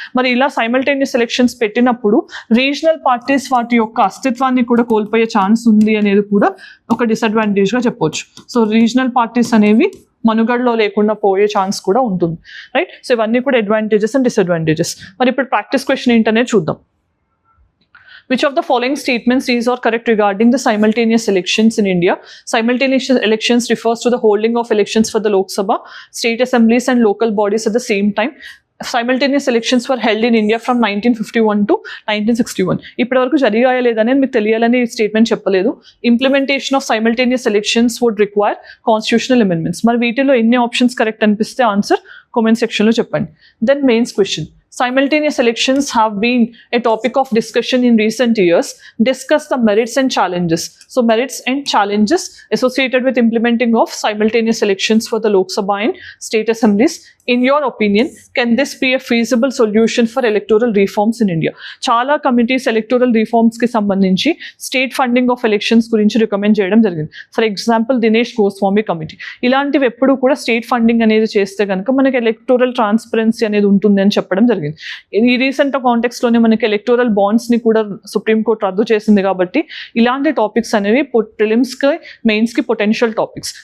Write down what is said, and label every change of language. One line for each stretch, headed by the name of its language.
Telugu: మరి ఇలా simultaneous elections పెట్టినప్పుడు రీజనల్ పార్టీస్ వాటి యొక్క అస్తిత్వాన్ని కూడా కోల్పోయే ఛాన్స్ ఉంది అనేది కూడా ఒక డిసడ్వాంటేజ్గా చెప్పొచ్చు. సో రీజనల్ పార్టీస్ అనేవి మనుగడలో లేకుండా పోయే ఛాన్స్ కూడా ఉంటుంది, రైట్? సో ఇవన్నీ కూడా అడ్వాంటేజెస్ అండ్ డిసడ్వాంటేజెస్. మరి ఇప్పుడు ప్రాక్టీస్ క్వశ్చన్ ఏంటనే చూద్దాం.
English: Which of the following statements is or correct regarding the simultaneous elections in India? Simultaneous elections refers to the holding of elections for the Lok Sabha, state assemblies and local bodies at the same time. Simultaneous elections were held in India from 1951 to 1961.
Telugu: ఇప్పటి వరకు జరిగాయా లేదని మీకు తెలియాలని statement చెప్పలేదు.
English: Implementation of simultaneous elections would require constitutional amendments.
Telugu: మరి వీటిలో ఎన్ని ఆప్షన్స్ కరెక్ట్ అనిపిస్తే ఆన్సర్ కామెంట్ సెక్షన్లో చెప్పండి.
English: Then mains question. Simultaneous elections have been a topic of discussion in recent years. Discuss the merits and challenges. So merits and challenges associated with implementing of simultaneous elections for the Lok Sabha and state assemblies. In your opinion, can this be a feasible solution for electoral reforms in India?
Telugu: చాలా committees electoral reforms కి సంబంధించి state funding of elections గురించి recommend చేయడం జరిగింది.
English: for example
Telugu: Dinesh Goswami committee. ఇలాంటివి ఎప్పుడు కూడా state funding అనేది చేస్తే కనుక మనకి ఎలక్టోరల్ ట్రాన్స్పరెన్సీ అనేది ఉంటుంది అని చెప్పడం జరిగింది. ఈ రీసెంట్ కాంటెక్స్ట్ లోనే మనకి ఎలక్టోరల్ బాండ్స్ ని కూడా సుప్రీంకోర్టు రద్దు చేసింది కాబట్టి ఇలాంటి టాపిక్స్ అనేవి ప్రిలిమ్స్ కి మెయిన్స్ కి పొటెన్షియల్ టాపిక్స్.